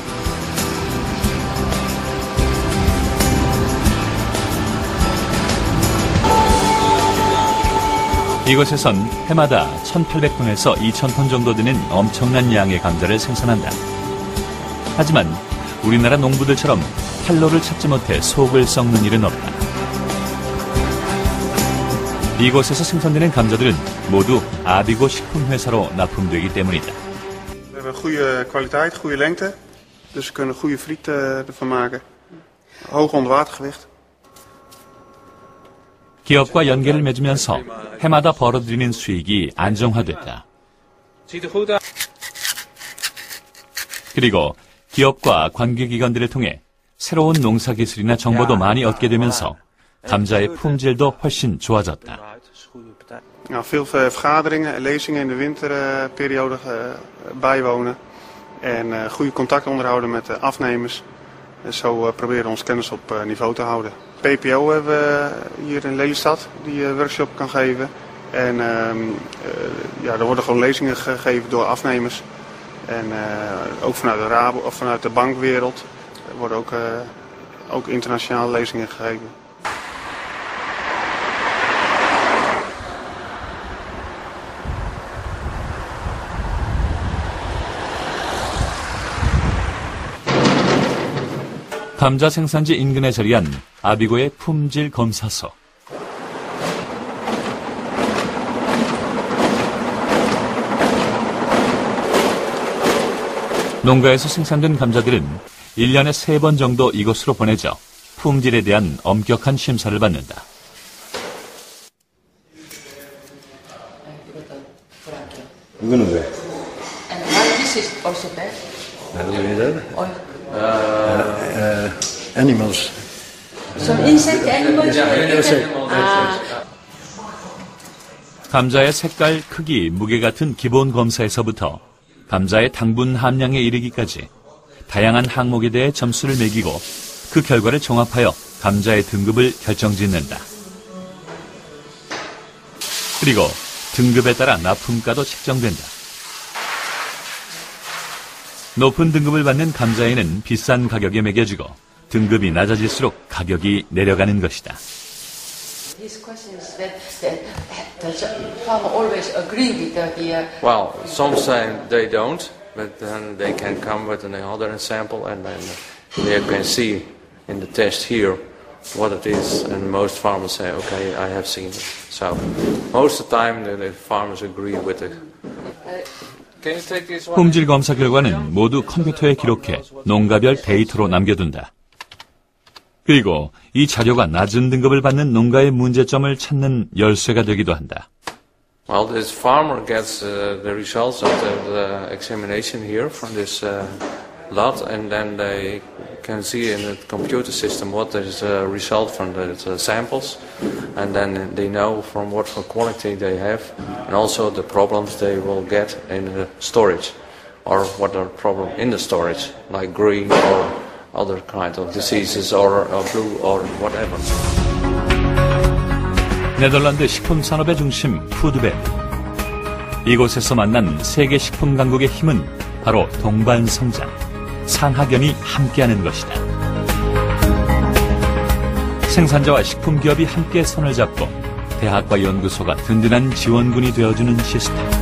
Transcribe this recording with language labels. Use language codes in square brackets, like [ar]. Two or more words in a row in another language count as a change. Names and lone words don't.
[ko] 이곳에선 해마다 1,800톤에서 2,000톤 정도 되는 엄청난 양의 감자를 생산한다. 하지만 우리나라 농부들처럼 활로를 찾지 못해 속을 썩는 일은 없다. 이곳에서 생산되는 감자들은 모두 아비고 식품회사로 납품되기 때문이다. [nl] We hebben goede kwaliteit, goede lengte. Dus we kunnen goede friet ervan maken. Hoog onderwatergewicht. [ko] 기업과 연계를 맺으면서 해마다 벌어들이는 수익이 안정화됐다. 그리고 기업과 관계기관들을 통해 새로운 농사기술이나 정보도 많이 얻게 되면서 감자의 품질도 훨씬 좋아졌다. [nl] Veel vergaderingen en lezingen in de winterperiode bijwonen. En goede contact onderhouden met de afnemers. Zo proberen we ons kennis op niveau te houden. PPO hebben we hier in Lelystad die workshop kan geven. En er worden gewoon lezingen gegeven door afnemers. En ook vanuit de Rabo of vanuit de bankwereld worden ook internationale lezingen gegeven. [ko] 감자 생산지 인근에 자리한 아비고의 품질 검사소. 농가에서 생산된 감자들은 1년에 3번 정도 이곳으로 보내져 품질에 대한 엄격한 심사를 받는다. 이거는 왜? [en] And why this is also bad? [ko] 나도 왜 [en] Animals. Some insect animals? [ko] 감자의 색깔, 크기, 무게 같은 기본 검사에서부터 감자의 당분 함량에 이르기까지 다양한 항목에 대해 점수를 매기고 그 결과를 종합하여 감자의 등급을 결정짓는다. 그리고 등급에 따라 납품가도 책정된다. 높은 등급을 받는 감자에는 비싼 가격에 매겨지고 등급이 낮아질수록 가격이 내려가는 것이다. [en] This question is that does farmer always agree with the Well, some say they don't, but then they can come with another sample and then they can see in the test here what it is, and most farmers say, okay, I have seen it. So most of the time the farmers agree with it. [ko] 품질 검사 결과는 모두 컴퓨터에 기록해 농가별 데이터로 남겨둔다. 그리고 이 자료가 낮은 등급을 받는 농가의 문제점을 찾는 열쇠가 되기도 한다. [en] Well, this farmer gets the results of the examination here from this lot, and then they can see in the computer system what is the result from the samples, and then they know from what quality they have, and also the problems they will get in the storage, or what are problem in the storage, like green or other kind of diseases or flu or whatever. [ko] 네덜란드 식품 산업의 중심 푸드밸리. 이곳에서 만난 세계 식품 강국의 힘은 바로 동반성장, 상하견이 함께하는 것이다. 생산자와 식품 기업이 함께 손을 잡고 대학과 연구소가 든든한 지원군이 되어주는 시스템.